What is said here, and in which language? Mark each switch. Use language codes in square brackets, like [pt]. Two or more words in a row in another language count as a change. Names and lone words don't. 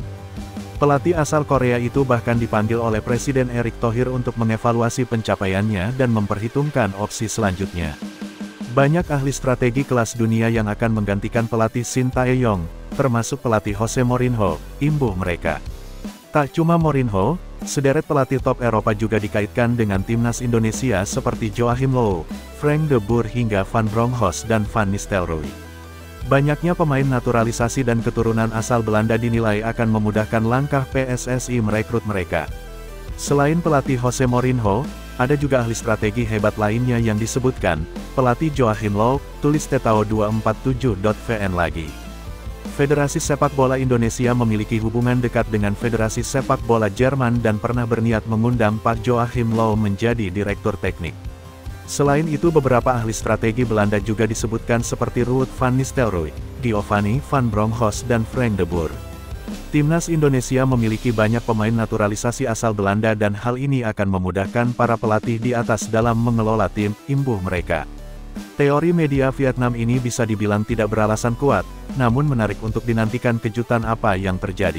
[id] Pelatih asal Korea itu bahkan dipanggil oleh Presiden Erick Thohir untuk mengevaluasi pencapaiannya dan memperhitungkan opsi selanjutnya. Banyak ahli strategi kelas dunia yang akan menggantikan pelatih Shin Tae-yong, termasuk pelatih Jose Mourinho, imbuh mereka. Tak cuma Mourinho, sederet pelatih top Eropa juga dikaitkan dengan timnas Indonesia seperti Joachim Low, Frank de Boer hingga Van Bronckhorst dan Van Nistelrooy. Banyaknya pemain naturalisasi dan keturunan asal Belanda dinilai akan memudahkan langkah PSSI merekrut mereka. Selain pelatih Jose Mourinho, ada juga ahli strategi hebat lainnya yang disebutkan, pelatih Joachim Low, tulis Tetao247.vn lagi. Federasi Sepak Bola Indonesia memiliki hubungan dekat dengan Federasi Sepak Bola Jerman dan pernah berniat mengundang Pak Joachim Low menjadi direktur teknik. Selain itu beberapa ahli strategi Belanda juga disebutkan seperti Ruud van Nistelrooy, Giovanni van Bronckhorst dan Frank de Boer. Timnas Indonesia memiliki banyak pemain naturalisasi asal Belanda dan hal ini akan memudahkan para pelatih di atas dalam mengelola tim, imbuh mereka. Teori media Vietnam ini bisa dibilang tidak beralasan kuat, namun menarik untuk dinantikan kejutan apa yang terjadi.